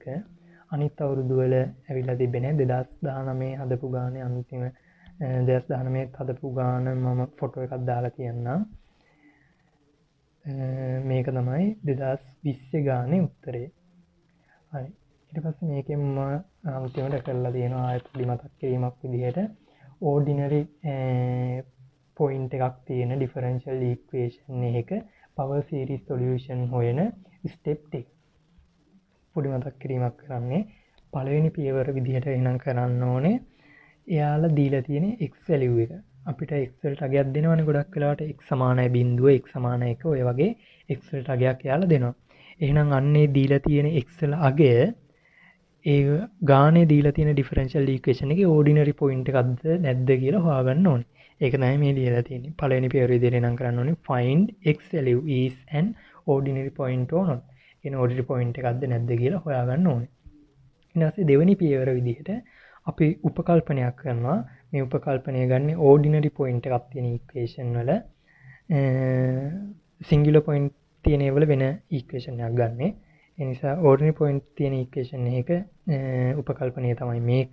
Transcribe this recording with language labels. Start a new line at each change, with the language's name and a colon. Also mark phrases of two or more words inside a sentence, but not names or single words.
Sinhala: අනිත් අවුරුදු වල ඇවිල්ලා තිබ්බේ නෑ 2019 හදපු ගානේ අන්තිම 2019 හදපු ගාන මම ෆොටෝ එකක් දාලා තියන්නම්. මේක තමයි 2020 ගානේ උත්තරේ. හරි ඊට පස්සේ මේකෙන් මම අන්තිමට කරලා තියෙනවා ආයෙත් පොඩි මතක් කිරීමක් විදිහට
English: ordinary point
Sinhala: එකක් තියෙන
English: differential equation
Sinhala: එකක
English: power series solution
Sinhala: හොයන step ටික. පොඩි මතක් කිරීමක් කරන්නේ පළවෙනි පියවර විදිහට එනම් කරන්න ඕනේ. එයාලා දීලා තියෙන x value එක. අපිට x වලට අගයක් දෙනවනේ ගොඩක් වෙලාවට x සමානයි බිඳුව x සමානයි 1 ඔය වගේ x වලට අගයක් එයාලා දෙනවා. එහෙනම් අන්නේ දීලා තියෙන x වල අගය ඒ ගානේ දීලා තියෙන
English: differential equation
Sinhala: එකේ
English: ordinary point
Sinhala: එකක්ද නැද්ද කියලා හොයාගන්න ඕනේ. ඒක තමයි මේ ලියලා තියෙන්නේ. පළවෙනි පියවර විදිහට නම් කරන්න ඕනේ
English: find x value is an ordinary point or not.
Sinhala: කියන
English: ordinary point
Sinhala: එකක්ද නැද්ද කියලා හොයාගන්න ඕනේ. ඊට පස්සේ දෙවෙනි පියවර විදිහට අපි උපකල්පනයක් කරනවා. මේ උපකල්පනය ගන්න
English: ordinary point
Sinhala: එකක් තියෙන equation වල
English: singular point
Sinhala: තියෙන ඒවල වෙන equation එකක් ගන්න. ඒ නිසා
English: ordinary point
Sinhala: තියෙන equation එක උපකල්පනය තමයි මේක.